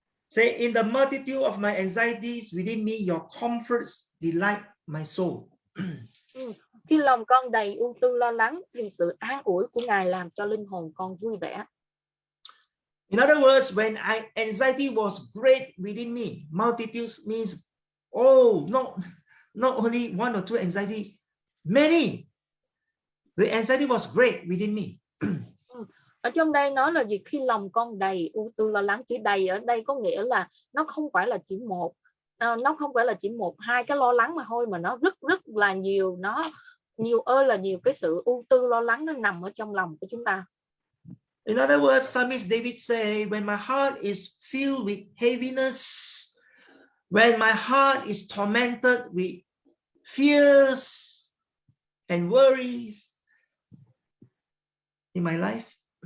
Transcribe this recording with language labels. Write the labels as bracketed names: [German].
[English] Say, in the multitude of my anxieties within me, your comforts delight my soul. [Vietnamese] Khi lòng con đầy ưu tư lo lắng thì sự an ủi của Ngài làm cho linh hồn con vui vẻ. [English] In other words, when anxiety was great within me, multitudes means, oh, not only one or two anxiety, many. The anxiety was great within me. [Vietnamese] Ở trong đây nói là gì? Khi lòng con đầy ưu tư lo lắng, chữ đầy ở đây có nghĩa là nó không phải là chỉ một, nó không phải là chỉ một hai cái lo lắng mà thôi, mà nó rất là nhiều, nó nhiều ơi là nhiều cái sự ưu tư lo lắng nó nằm ở trong lòng của chúng ta. [English] In other words, Psalmist David say, when my heart is filled with heaviness, when my heart is tormented with fears and worries in my life.